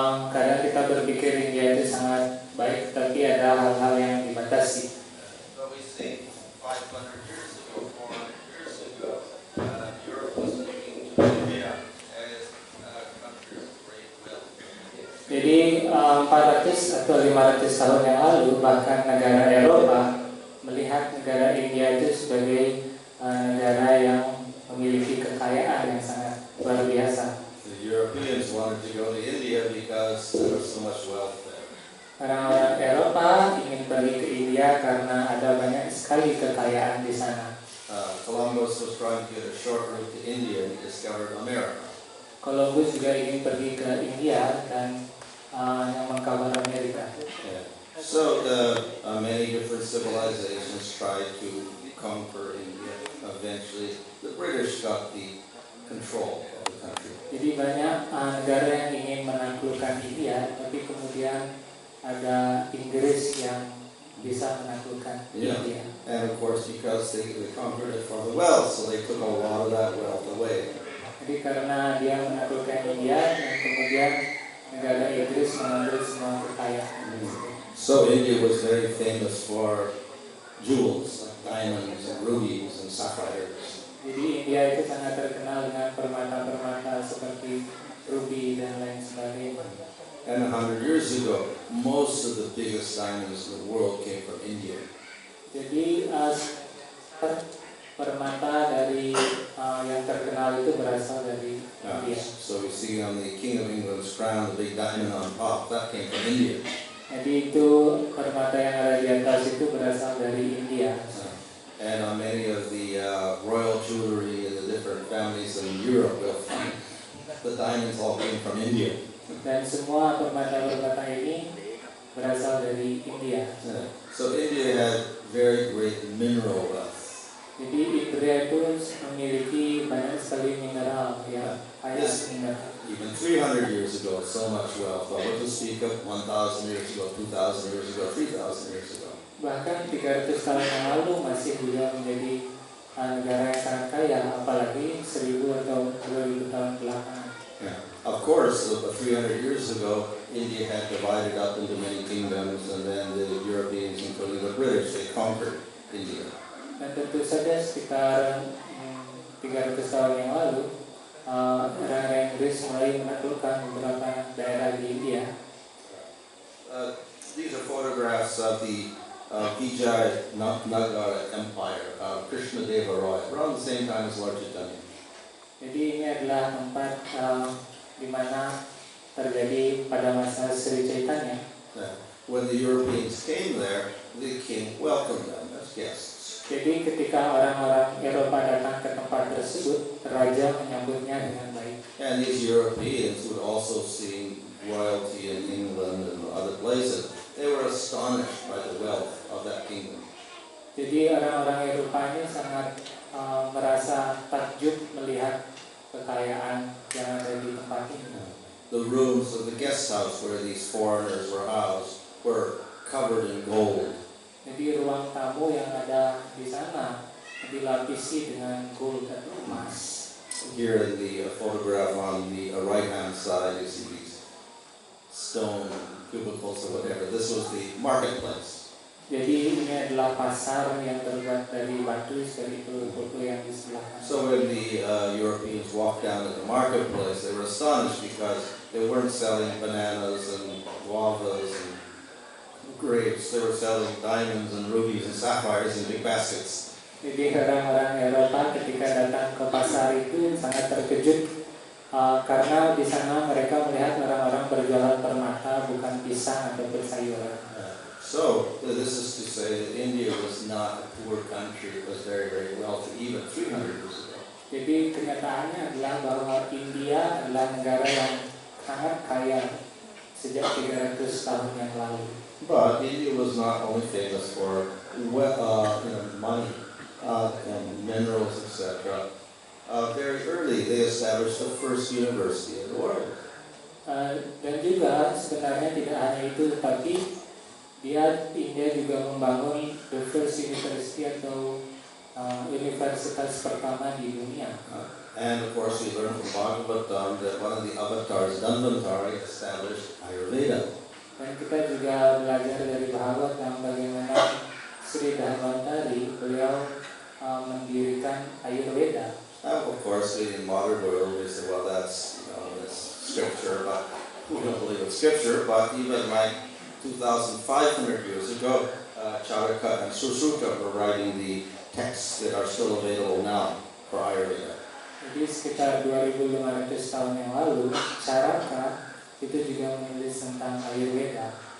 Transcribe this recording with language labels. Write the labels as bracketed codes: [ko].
[id] Kadang kita berpikir India itu sangat baik, tapi ada hal-hal yang dibatasi. [en] But we see 500 years ago, 400 years ago, Europe was looking to India as a country of great wealth. [id] Jadi 400 atau 500 tahun yang lalu, bahkan negara Eropa melihat negara India itu sebagai negara yang memiliki kekayaan yang sangat luar biasa. [en] The Europeans wanted to go to India because there was so much wealth there. [id] Orang-orang Eropa ingin pergi ke India karena ada banyak sekali kekayaan di sana. [en] Columbus was trying to get a short route to India and he discovered America. [id] Columbus juga ingin pergi ke India dan yang mengkabar Amerika. [en] Yeah. So many different civilizations tried to conquer India. Eventually, the British got the control of the country. [id] Jadi banyak negara yang ingin menaklukkan India, tapi kemudian ada Inggris yang bisa menaklukkan India. [en] And of course, because they conquered it for the wealth, so they took a lot of that wealth away. [id] Jadi karena dia menaklukkan India, dan kemudian negara Inggris mengambil semua kekayaan. [en] So India was very famous for jewels, like diamonds and rubies and sapphires. [id] Jadi India itu sangat terkenal dengan permata-permata seperti ruby dan lain sebagainya. [en] And 100 years ago, most of the biggest diamonds in the world came from India. [id] Jadi permata dari yang terkenal itu berasal dari India. [en] So we see on the King of England's crown, the big diamond on top, that came from India. [id] Jadi itu permata yang ada di atas itu berasal dari India. [en] And on many of the royal jewelry in the different families in Europe, we'll find the diamonds all came from India. [id] Dan semua permata-permata ini berasal dari India. [en] So India had very great mineral wealth. [id] Jadi India itu memiliki banyak sekali mineral yang kaya mineral. [en] Even 300 years ago, so much wealth. But what to speak of 1,000 years ago, 2,000 years ago, 3,000 years ago. [id] Bahkan 300 tahun yang lalu masih juga menjadi negara yang sangat kaya, apalagi 1000 atau 2000 tahun belakangan. [en] Yeah. Of course, 300 years ago, India had divided up into many kingdoms, and then the Europeans, including the British, they conquered India. [id] Dan tentu saja sekitar 300 tahun yang lalu, orang-orang Inggris mulai menaklukkan beberapa daerah di India. [en] These are photographs of the Vijayanagar Empire, Krishna Deva Roy, around the same time as Lord Chaitanya. [id] Jadi ini adalah tempat di mana terjadi pada masa Sri Chaitanya. [en] When the Europeans came there, the king welcomed them as guests. [id] Jadi ketika orang-orang Eropa datang ke tempat tersebut, raja menyambutnya dengan baik. [en] And these Europeans would also see royalty in England and other places. They were astonished by the wealth of that kingdom. [id] Jadi orang-orang Eropa ini sangat merasa takjub melihat kekayaan yang ada di tempat ini. [en] The rooms of the guest house where these foreigners were housed were covered in gold. [id] Jadi ruang tamu yang ada di sana dilapisi dengan gold atau emas. [en] Here in the photograph on the right-hand side, you see these stone cubicles or whatever. This was the marketplace. [id] Jadi ini adalah pasar yang terbuat dari batu seperti itu foto yang di sebelah kanan. [en] So when the Europeans walked down to the marketplace, they were astonished because they weren't selling bananas and guavas and grapes. They were selling diamonds and rubies and sapphires in big baskets. [id] Jadi orang-orang Eropa ketika datang ke pasar itu sangat terkejut karena di sana mereka melihat orang-orang berjualan permata bukan pisang atau sayuran. [en] So this is to say that India was not a poor country; it was very, very wealthy, even 300 years ago. [id] Jadi kenyataannya adalah bahwa India adalah negara yang sangat kaya sejak 300 tahun yang lalu. [en] But India was not only famous for money and minerals, etc. Very early, they established the first university in the world. [id] Dan juga sebenarnya tidak hanya itu, tapi India juga membangun [en] the first university [id] atau universitas pertama di dunia. [en] And of course, we learned from Bhagavatam that one of the avatars, Dhanvantari, established Ayurveda. [id] Dan kita juga belajar dari Bhagavatam bagaimana Sri Dhanvantari beliau mendirikan Ayurveda. [en] Of course, in modern world, we say, well, that's scripture, but we don't believe it's scripture. But even like 2,500 years ago, Charaka and Susuta were writing the texts that are still available now for Ayurveda. [id] Jadi sekitar 2.500 tahun yang lalu, Charaka itu juga menulis tentang Ayurveda.